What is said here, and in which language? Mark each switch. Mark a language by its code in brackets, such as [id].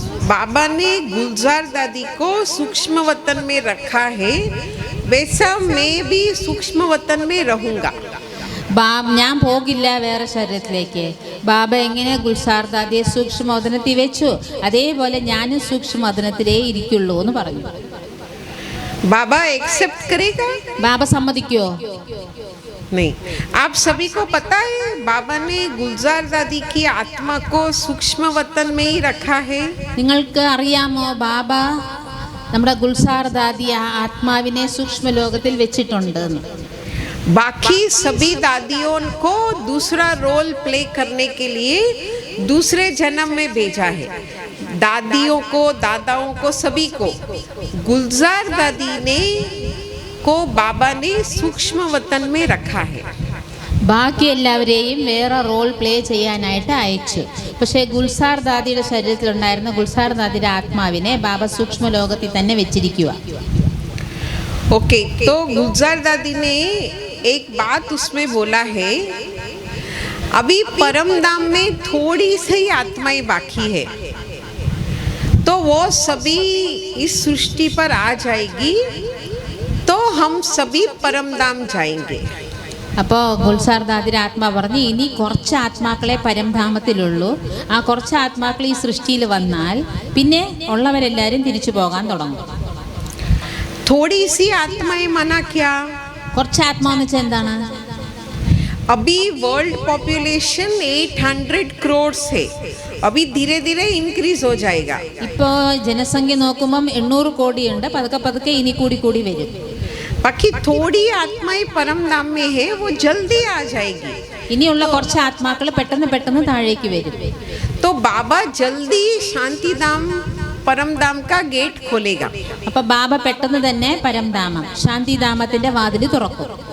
[hi] बाबा ने गुलजार दादी को सूक्ष्म वतन में रखा है, वैसा मैं भी सूक्ष्म वतन में रहूंगा. [ml] ഞാൻ പോകില്ല വേറെ ശരീരത്തിലേക്ക്. ബാബ എങ്ങനെ ഗുൽസാർ ദാദിയെ സൂക്ഷ്മവതനത്തിൽ വെച്ചു, അതേപോലെ ഞാനും സൂക്ഷ്മവതനത്തിലേ ഇരിക്കുള്ളൂ എന്ന് പറഞ്ഞു. [hi] बाबा एक्सेप्ट करेगा? [ml] ബാബ സമ്മതിക്കോ? [hi] नहीं. आप सभी को पता है बाबा ने गुलजार दादी की आत्मा को सूक्ष्म वतन में ही रखा है. [ml] നിങ്ങൾക്ക് അറിയാമോ, ബാബ നമ്മുടെ ഗുൽസാർ ദാദി ആത്മാവിനെ സൂക്ഷ്മ ലോകത്തിൽ വെച്ചിട്ടുണ്ട്. [hi] बाकी सभी दादियों को दूसरा रोल प्ले करने के लिए दूसरे जन्म में भेजा है. दादियों को, दादाओं को, सभी को गुलजार दादी ने को बाबा ने सूक्ष्म वतन में रखा है. [ml] ബാക്കി എല്ലാവരെയും വേറെ റോൾ പ്ലേ ചെയ്യാനായിട്ട് അയച്ചു. പക്ഷേ ഗുൽസാർ ദാദിയുടെ ശരീരത്തിലുണ്ടായിരുന്ന ഗുൽസാർ ദാദിയുടെ ആത്മാവിനെ ബാബ സൂക്ഷ്മ ലോകത്തിൽ തന്നെ വെച്ചിരിക്കുക. [hi] ओके, तो गुलजार दादी ने एक बात उसमें बोला है, अभी परम धाम में थोड़ी सी आत्माएं बाकी है, तो वो सभी इस सृष्टि पर आ जाएगी, तो हम सभी परम धाम जाएंगे. [ml] അപ്പോൾ ഗുൽസാർ ദാദിയുടെ ആത്മാ പറഞ്ഞു, ഇനി കുറച്ച് ആത്മാക്കളെ പരംധാമത്തിലുള്ളൂ. ആ കുറച്ച് ആത്മാക്കൾ ഈ സൃഷ്ടിയിൽ വന്നാൽ പിന്നെ ഉള്ളവരെല്ലാവരും തിരിച്ചു പോകാൻ തുടങ്ങും. [hi] थोड़ी सी आत्माएं मना क्या? [ml] കുറച്ച് ആത്മാ എന്ന് വെച്ചാൽ എന്താണ്? [hi] अभी [en] world population [hi] 800 करोड़ है. अभी धीरे धीरे इंक्रीज हो जाएगा. [ml] ഇപ്പോൾ ജനസംഖ്യ നോക്കുമ്പം 800 കോടിയുണ്ട്. പതുക്കെ പതുക്കെ ഇനി കൂടി വരും. [hi] बाकी थोड़ी आत्माएं परम धाम में है, वो जल्दी आ जाएगी. [ml] ഇനിയുള്ള കുറച്ച് ആത്മാക്കൾ പെട്ടെന്ന് താഴേക്ക് വരും. [hi] तो बाबा जल्दी शांति धाम, परम धाम का गेट खोलेगा. [ml] അപ്പോൾ ബാബ പെട്ടെന്ന് തന്നെ പരംധാമം, ശാന്തിധാമത്തിന്റെ വാതിൽ തുറക്കും.